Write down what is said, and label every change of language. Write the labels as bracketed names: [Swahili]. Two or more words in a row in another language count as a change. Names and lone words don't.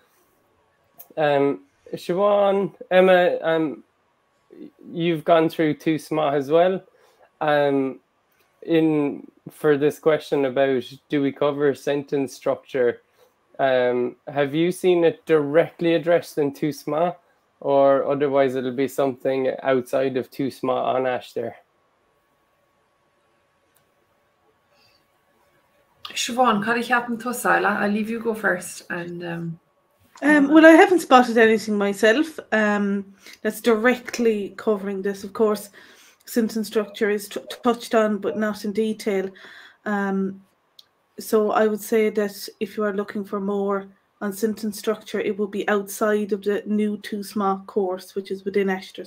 [English] Siobhan, Emma, you've gone through TUSMA as well. For this question about do we cover sentence structure, have you seen it directly addressed in TUSMA, or otherwise it'll be something outside of Too Smart on Aistear. [Irish] Siobhan, cad ceapan tusa? [English] I'll leave you go first. And well, I haven't spotted anything myself that's directly covering this. Of course, sentence structure is touched on, but not in detail. So I would say that if you are looking for more on sentence structure, it would be outside of the new Too Smart course, which is within Aistear.